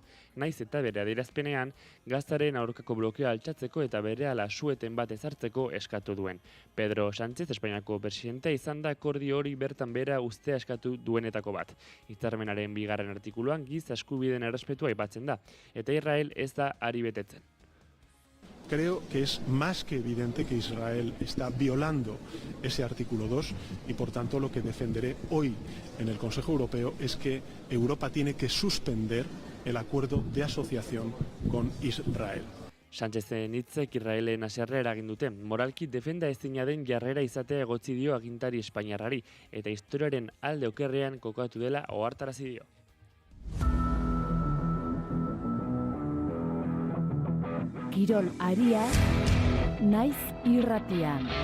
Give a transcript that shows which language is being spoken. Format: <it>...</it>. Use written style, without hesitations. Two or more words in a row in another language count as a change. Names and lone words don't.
<eu>Naiz eta bere adierazpenean, Gazaren aurkako blokea altxatzeko eta berehala sueten bat ezartzeko eskatu duen. Pedro Sánchez, Espainiako presidentea izan da akordio hori bertan bera uztea eskatu duenetako bat. Hitzarmenaren 2. artikuluan giza eskubideen errespetua aipatzen da, eta Israel ez da ari betetzen.</eu> <es>Creo que es más que evidente que Israel está violando ese artículo 2 y por tanto lo que defenderé hoy en el Consejo Europeo es que Europa tiene que suspender el acuerdo de asociación con Israel.</es> <eu>Sánchezen hitzek Israelen haserre eragin dute. Moralki defenda ezina den jarrera izatea egotzi dio agintari espainiarrari eta historiaren alde okerrean kokatu dela ohartarazi dio. Kirol aria, naiz irratian.</eu>